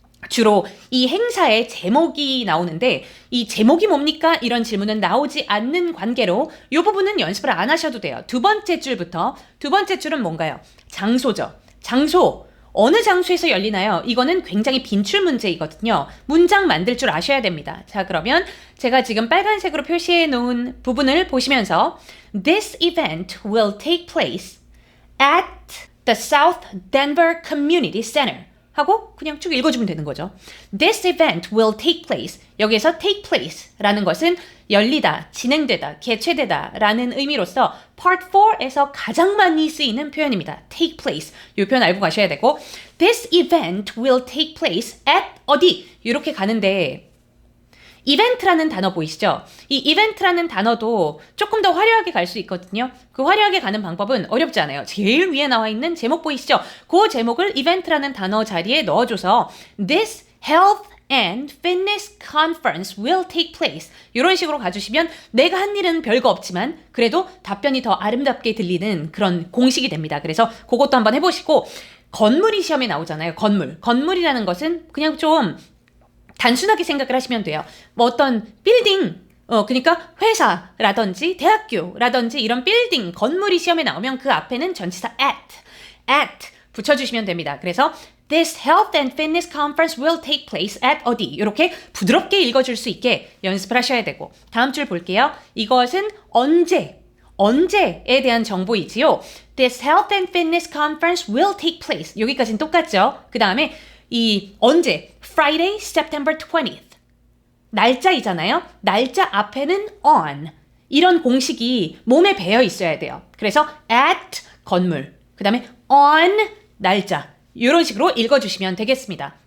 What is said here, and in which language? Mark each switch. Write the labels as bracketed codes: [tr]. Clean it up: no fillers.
[ko] 주로 이 행사의 제목이 나오는데 이 제목이 뭡니까? 이런 질문은 나오지 않는 관계로 이 부분은 연습을 안 하셔도 돼요. 두 번째 줄부터 두 번째 줄은 뭔가요? 장소죠. 장소. 어느 장소에서 열리나요? 이거는 굉장히 빈출 문제이거든요. 문장 만들 줄 아셔야 됩니다. 자, 그러면 제가 지금 빨간색으로 표시해 놓은 부분을 보시면서 [en] This event will take place at the South Denver Community Center. [ko] 하고 그냥 쭉 읽어주면 되는 거죠. [en] This event will take place. [ko] 여기에서 take place라는 것은 열리다, 진행되다, 개최되다 라는 의미로서 Part 4에서 가장 많이 쓰이는 표현입니다. take place. 이 표현 알고 가셔야 되고 [en] This event will take place at 어디? [ko] 이렇게 가는데 이벤트라는 단어 보이시죠? 이 이벤트라는 단어도 조금 더 화려하게 갈 수 있거든요. 그 화려하게 가는 방법은 어렵지 않아요. 제일 위에 나와 있는 제목 보이시죠? 그 제목을 이벤트라는 단어 자리에 넣어줘서 [en] This Health and Fitness Conference will take place. [ko] 이런 식으로 가주시면 내가 한 일은 별거 없지만 그래도 답변이 더 아름답게 들리는 그런 공식이 됩니다. 그래서 그것도 한번 해보시고 건물이 시험에 나오잖아요. 건물. 건물이라는 것은 그냥 좀 단순하게 생각을 하시면 돼요. 뭐 어떤 빌딩, 그러니까 회사라든지 대학교라든지 이런 빌딩, 건물이 시험에 나오면 그 앞에는 전치사 at 붙여주시면 됩니다. 그래서 [en] This Health and Fitness Conference will take place at [ko] 어디 이렇게 부드럽게 읽어줄 수 있게 연습을 하셔야 되고 다음 줄 볼게요. 이것은 언제에 대한 정보이지요. [en] This Health and Fitness Conference will take place. [ko] 여기까지는 똑같죠. 그 다음에 이 언제 Friday, September 20th 날짜이잖아요. 날짜 앞에는 on 이런 공식이 몸에 배어 있어야 돼요. 그래서 at 건물 그 다음에 on 날짜 이런 식으로 읽어주시면 되겠습니다.